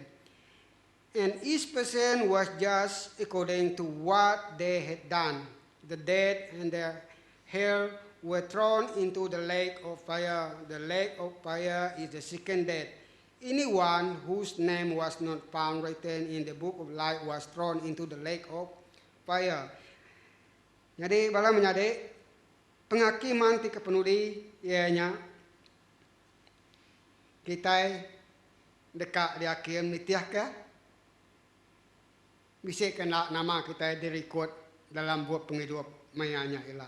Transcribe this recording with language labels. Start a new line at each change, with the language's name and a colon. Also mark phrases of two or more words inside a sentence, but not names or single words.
English: And each person was judged according to what they had done. The dead and the hell were thrown into the lake of fire. The lake of fire is the second death. Anyone whose name was not found written in the book of life was thrown into the lake of fire.
Iban: Jadi bala menyade penghakiman ti kepenudi ianya kita dekat di hakim nitiah ke bisa kena nama kita direkod dalam buku penghidup mayanya ila.